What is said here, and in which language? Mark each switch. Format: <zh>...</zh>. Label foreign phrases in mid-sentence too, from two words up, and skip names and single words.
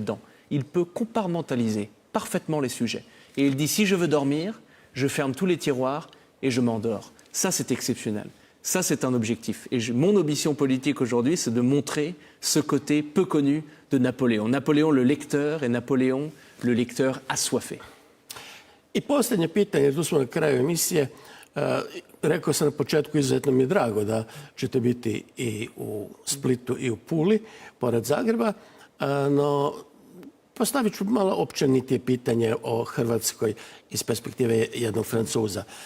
<fr>» Il peut compartimentaliser parfaitement les sujets. Et il dit, si je veux dormir, je ferme tous les tiroirs et je m'endors. Ça, c'est exceptionnel. Ça, c'est un objectif. Et mon ambition politique aujourd'hui, c'est de montrer ce côté peu connu de Napoléon. Napoléon le lecteur et Napoléon le lecteur assoiffé.</fr> <hr>I posljednje pitanje, tu smo na kraju emisije. Rekao sam na početku, izuzetno mi je drago da ćete biti i u Splitu i u Puli, pored Zagreba, no postavit ću malo općenitije pitanje o Hrvatskoj iz perspektive jednog Francuza.</hr>